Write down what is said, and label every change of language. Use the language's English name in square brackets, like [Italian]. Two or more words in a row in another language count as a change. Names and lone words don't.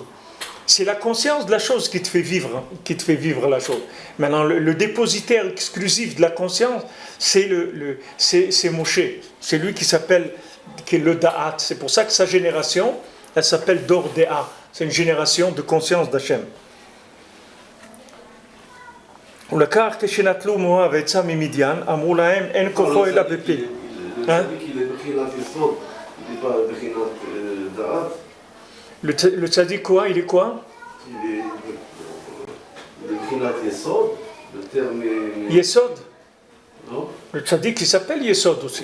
[French] C'est la conscience de la chose qui te fait vivre la chose. Maintenant, le dépositaire exclusif de la conscience, c'est Moshe. C'est lui qui est le Da'at. C'est pour ça que sa génération, elle s'appelle [Hebrew] דור דעה. [French] C'est une génération de conscience d'Hachem. [Hebrew] ולקח כשנטלו מואב עצה ממידיין, אמרו להם אין כוחו אלא בפה. [French] Le tzaddik quoi? Il est quoi? Il est le [Hebrew] בחינת יסוד, [French] le terme est... Yesod? Non? Le tzaddik il s'appelle Yesod aussi.